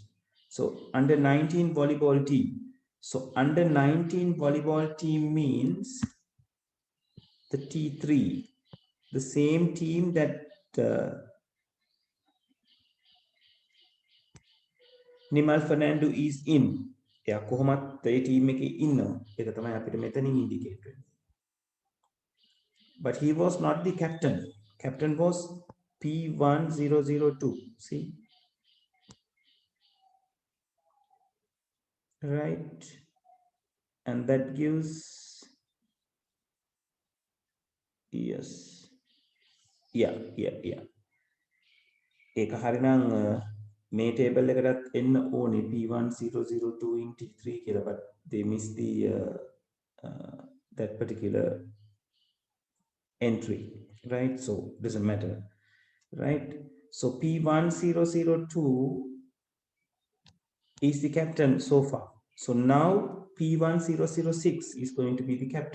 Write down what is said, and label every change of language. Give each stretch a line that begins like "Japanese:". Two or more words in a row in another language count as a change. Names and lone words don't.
English: So under 19 volleyball team. So under 19 volleyball team means the T3, the same team that Nimal Fernando is in.
Sinhala: එයා කොහොමත් ඒ team එකේ ඉන්නවා. ඒක තමයි අපිට මෙතනින් indicate වෙන්නේ.
English: But he was not the captain. Captain was P1002. See? Right? And that gives, yes. Yeah.
Sinhala: ඒක හරිනම් මේ table එකටත් එන්න ඕනේ P1002 in T3 කියලා,
English: but they missed the that particular entry, right? So doesn't matter, right? So P1002 is the captain so far. So now P1006 is going to be the captain.